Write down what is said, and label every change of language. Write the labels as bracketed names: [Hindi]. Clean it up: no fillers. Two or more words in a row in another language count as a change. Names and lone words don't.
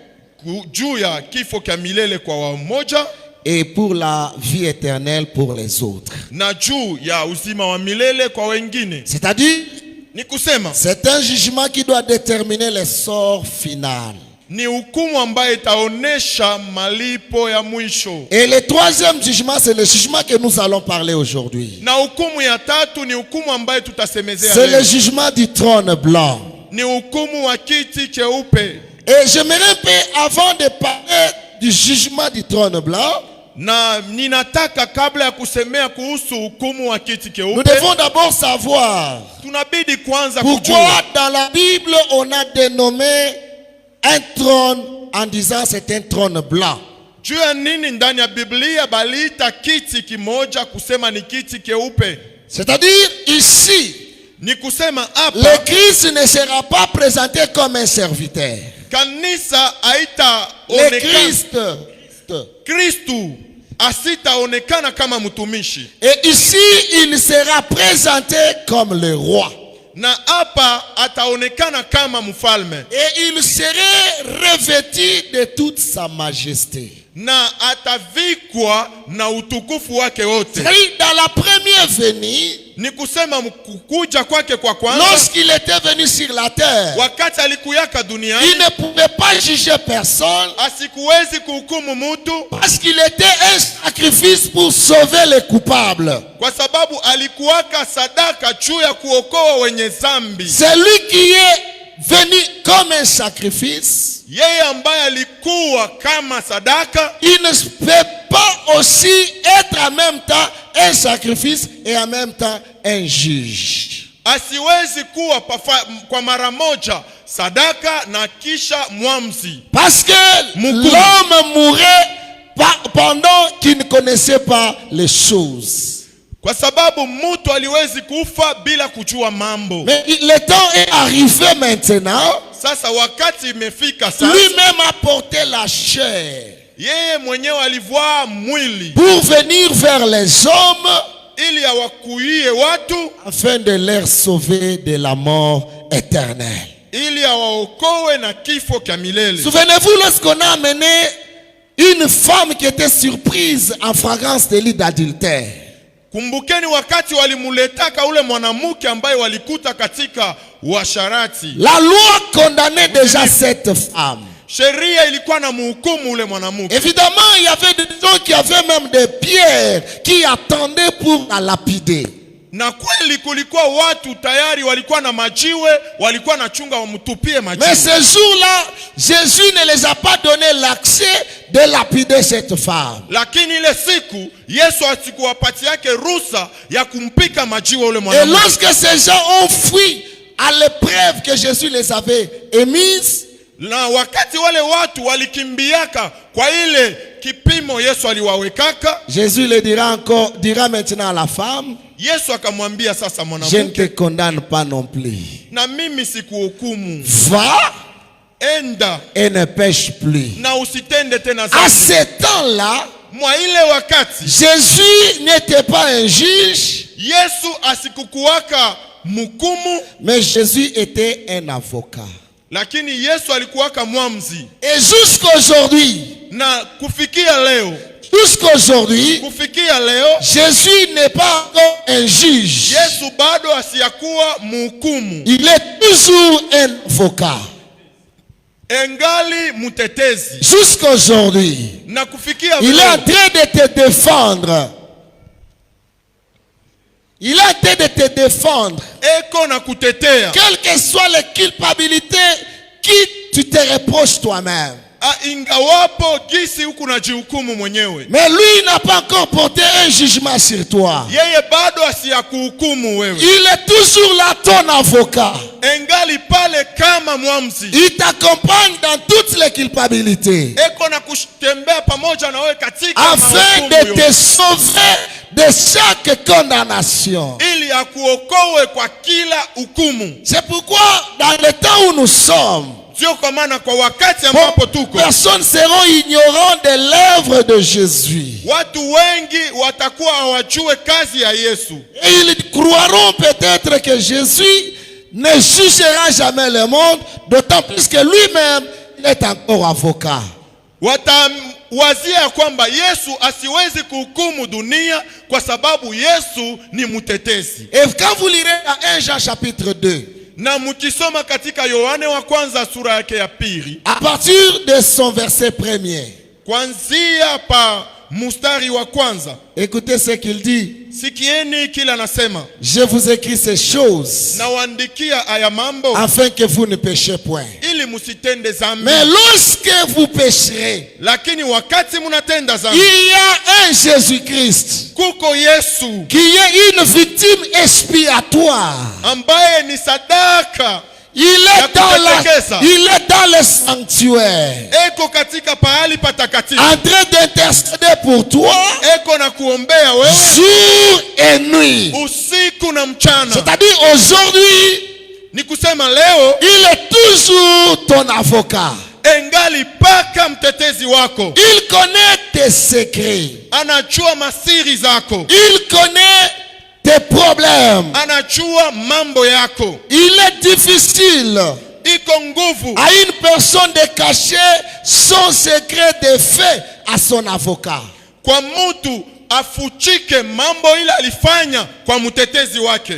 [Swahili] juu ya kifo cha milele kwa wamoja, [French] et pour la vie éternelle pour les autres. [Swahili] na juu ya uzima wa milele kwa wengine. [French] C'est-à-dire, [Swahili] Ni kusema [French] c'est un jugement qui doit déterminer le sort final. [Swahili] ni hukumu ambayo itaonesha malipo ya mwisho. [French] Et le troisième jugement, c'est le jugement que nous allons parler aujourd'hui. [Swahili] Na hukumu ya tatu ni hukumu ambayo tutasemezea [French] C'est le [Swahili] leo. [French] jugement du trône blanc. [Swahili] Ni hukumu wa kiti cheupe. [French] Et j'aimerais un peu, avant de parler du jugement du trône blanc, [Swahili] Na ninataka kabla ya kusemea kuhusu hukumu wa kiti [French] nous [Swahili] cheupe, [French] devons d'abord savoir [Swahili] tunabidi kwanza [French] pourquoi [Swahili] kujua [French] dans la Bible on a dénommé un trône en disant c'est un trône blanc. [Swahili] juu ya nini ndani ya Biblia baliita kiti kimoja kusema ni kiti cheupe. [French] C'est-à-dire ici, [Swahili] Ni kusema [French] le [Swahili] hapa [French] Christ ne sera pas présenté comme un serviteur. [Swahili] kanisa [French] Le [Swahili] haitaonekana, [French] Christ. [Swahili] Kristu asitaonekana kama mtumishi, [French] Et ici, il sera présenté comme le roi. [Swahili] na hapa ataonekana kama mfalme, [French] Et il serait revêtu de toute sa majesté. [Swahili] na atavikwa na utukufu wake wote. [French] C'est-à-dire, dans la première venue, [Swahili] Ni kusema kukuja kwake kwa kwanza, [French] lorsqu'il était venu sur la terre, [Swahili] wakati alikuyaka duniani, [French] il ne pouvait pas juger personne [Swahili] asikuwezi kuhukumu mutu [French] parce qu'il était un sacrifice pour sauver les coupables. [Swahili] kwa sababu alikuwaka sadaka juu ya kuokoa wenye zambi. [French] C'est lui qui est venu comme un sacrifice. [Swahili] Yeye ambaye alikuwa kama sadaka, [French] Il ne peut pas aussi être en même temps un sacrifice et en même temps un juge. [Swahili] asiwezi kuwa kwa mara moja sadaka na kisha mwamzi, [French] Parce que Moukoum. l'homme mourait pendant qu'il ne connaissait pas les choses. [Swahili] kwa sababu mtu aliwezi kufa bila kujua mambo. [French] Mais le temps est arrivé maintenant. [Swahili] Sasa wakati imefika sasa, [French] Lui-même a porté la chair [Swahili] yeye mwenyewe alivaa mwili [French] pour venir vers les hommes [Swahili] ili awakuie watu, [French] afin de les sauver de la mort éternelle. [Swahili] ili awaokoe na kifo cha milele. [French] Souvenez-vous lorsqu'on a amené une femme qui était surprise en flagrance délit d'adultère. [Swahili] Kumbukeni wakati walimuletaka ule mwanamke ambaye walikuta katika uasharati. [French] La loi condamnait déjà cette femme. [Swahili] Sheria ilikuwa na mhukumu ule mwanamke. [French] Évidemment, il y avait des gens qui avaient même des pierres qui attendaient pour la lapider. [Swahili] Na kweli kulikuwa watu tayari walikuwa na majiwe, walikuwa na chunga wamtupie majiwe. [French] Mais ce jour-là, Jésus ne les a pas donné l'accès de lapider cette femme. [Swahili] Lakini ile siku Yesu asikuwapatia yake ruhusa ya kumpika majiwe ule [French] Et [Swahili] mwanamke. [French] lorsque ces gens ont fui à l'épreuve que Jésus les avait émise, [Swahili] Na wakati wale watu walikimbiaka kwa ile kipimo Yesu aliwawekaka, [French] Jésus le dira maintenant à la femme, [Swahili] Yesu akamwambia sasa [French] je ne [Swahili] mwanamke, [French] te condamne pas non plus. [Swahili] na mimi sikuhukumu. [French] Va [Swahili] Enda [French] et ne pêche plus. [Swahili] na usitende tena [French] À [Swahili] dhambi. [French] ce temps-là, [Swahili] Mwa ile wakati [French] Jésus n'était pas un juge, [Swahili] Yesu asikukuwaka mhukumu, [French] mais Jésus était un avocat. [Swahili] lakini Yesu alikuwaka mwamzi. [French] Et jusqu'aujourd'hui, [Swahili] Na kufikia leo, [French] Jésus n'est pas encore un juge. [Swahili] Yesu bado asiyakuwa mhukumu, [French] Il est toujours un avocat. [Swahili] engali mutetezi. [French] Jusqu'aujourd'hui, [Swahili] Na kufikia [French] il est en [Swahili] leo [French] train de te défendre. Il est en train de te défendre. [Swahili] eko na kutetea. [French] Quelle que soit la culpabilité qui tu te reproches toi-même. [Swahili] Ingawapo gisi huku najihukumu mwenyewe, [French] Mais lui n'a pas encore porté un jugement sur toi. [Swahili] yeye bado asiyakuhukumu wewe. [French] Il est toujours là ton avocat. [Swahili] Engali pale kama mwamzi, [French] Il t'accompagne dans toutes les culpabilités. [Swahili] eko na kutembea pamoja na wewe katika [French] Afin [Swahili] mahukumu [French] de [Swahili] yote, [French] te sauver de chaque condamnation. [Swahili] ili akuokoe kwa kila hukumu. [French] C'est pourquoi dans le temps où nous sommes, [Swahili] Sio kwa maana kwa wakati ambapo tuko, [French] personnes seront ignorants de l'œuvre de Jésus. [Swahili] watu wengi watakuwa hawajue kazi ya Yesu, [French] Et ils croiront peut-être que Jésus ne jugera jamais le monde, d'autant plus que lui-même est encore avocat. [Swahili] watawazia kwamba Yesu asiwezi kuhukumu dunia kwa sababu Yesu ni mtetezi. [French] Et quand vous lirez dans 1 Jean chapitre 2, [Swahili] Na mkisoma katika Yohane wa kwanza sura yake ya pili, [French] à partir de son verset premier, [Swahili] kuanzia pa mstari wa kwanza, [French] écoutez ce qu'il dit. [Swahili] sikieni kila nasema, [French] Je vous écris ces choses [Swahili] na waandikia aya mambo [French] afin que vous ne péchiez point. [Swahili] ili musitende zambi. [French] Mais lorsque vous pécherez, [Swahili] Lakini wakati munatenda zambi, [French] il y a un Jésus-Christ [Swahili] kuko Yesu [French] qui est une victime expiatoire. [Swahili] ambaye ni sadaka, [French] Il est dans le sanctuaire, [Swahili] eko katika pahali patakatifu, [French] en train d'intercéder pour toi [Swahili] eko na kuombea wewe [French] jour et nuit. [Swahili] usiku na mchana. [French] C'est-à-dire aujourd'hui, [Swahili] Ni kusema leo [French] il est toujours ton avocat. [Swahili] engali paka mtetezi wako, [French] Il connaît tes secrets. [Swahili] anajua masiri zako, [French] Il connaît tes problèmes. [Swahili] anajua mambo yako. [French] Il est difficile [Swahili] Iko nguvu [French] à une personne de cacher son secret de fait à son avocat. [Swahili] kwa mtu afuchike mambo ile alifanya kwa mtetezi wake,